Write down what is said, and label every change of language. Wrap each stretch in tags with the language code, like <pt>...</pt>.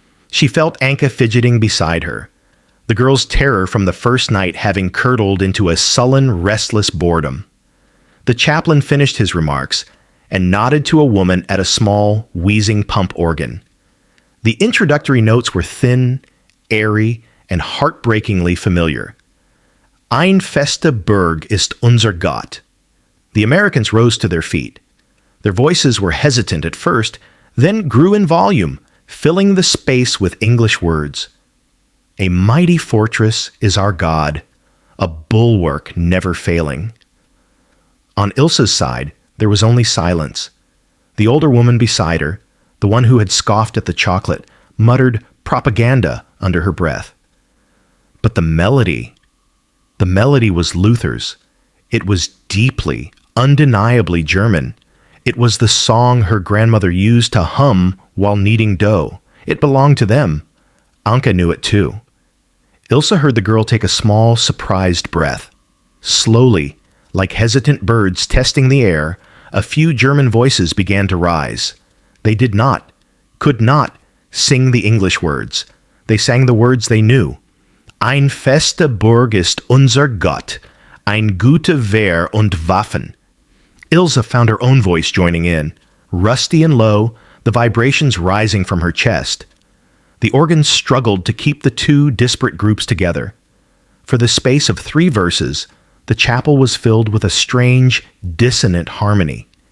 <en>She felt Anka fidgeting beside her, the girl's terror from the first night having curdled into a sullen, restless boredom. The chaplain finished his remarks and nodded to a woman at a small, wheezing pump organ. The introductory notes were thin, airy, and heartbreakingly familiar.</en> <de>Ein fester Berg ist unser Gott.</de> <en>The Americans rose to their feet. Their voices were hesitant at first, then grew in volume, filling the space with English words. A mighty fortress is our God, a bulwark never failing. On Ilsa's side, there was only silence. The older woman beside her, the one who had scoffed at the chocolate, muttered propaganda under her breath. But the melody was Luther's. It was deeply, undeniably German. It was the song her grandmother used to hum while kneading dough. It belonged to them. Anka knew it too. Ilsa heard the girl take a small, surprised breath. Slowly, like hesitant birds testing the air, a few German voices began to rise. They did not, could not, sing the English words. They sang the words they knew.</en> <de>Ein feste Burg ist unser Gott, ein gute Wehr und Waffen.</de> <en>Ilse found her own voice joining in, rusty and low, the vibrations rising from her chest. The organ struggled to keep the two disparate groups together. For the space of 3 verses, the chapel was filled with a strange, dissonant harmony.</en>